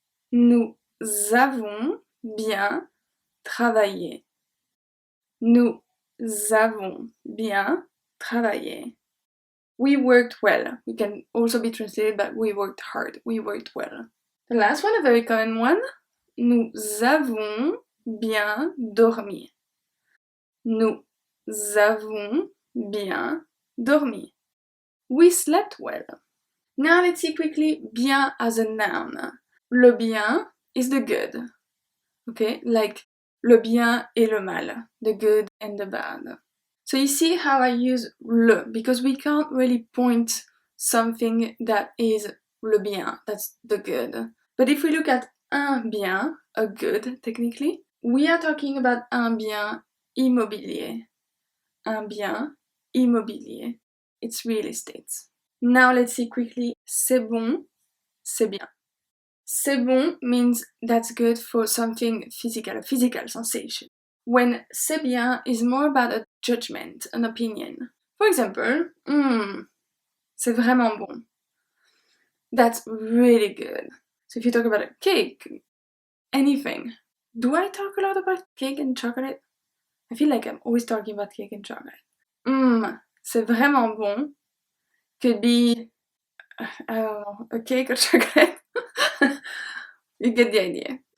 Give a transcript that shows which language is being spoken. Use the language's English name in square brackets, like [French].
[French] Nous avons bien travaillé. Nous avons bien travaillé. [English] We worked well. We can also be translated by we worked hard. We worked well. The last one, a very common one. [French] Nous avons bien dormi. Nous avons bien dormi. [English] We slept well. Now let's see quickly bien as a noun. [French] Le bien [English] is the good. Okay, like [French] le bien et le mal. [English] The good and the bad. So you see how I use le, because we can't really point something that is [French] le bien, [English] that's the good. But if we look at un bien, a good technically, we are talking about [French] un bien immobilier. Un bien immobilier. [English] It's real estate. Now let's see quickly. [French] C'est bon, c'est bien. C'est bon [English] means that's good for something physical, a physical sensation. When [French] c'est bien [English] is more about a judgment, an opinion. [French] For example, c'est vraiment bon. [English] That's really good. So if you talk about a cake, anything. Do I talk a lot about cake and chocolate? I feel like I'm always talking about cake and chocolate. [French] C'est vraiment bon [English] could be, I don't know, a cake or chocolate. You get the idea.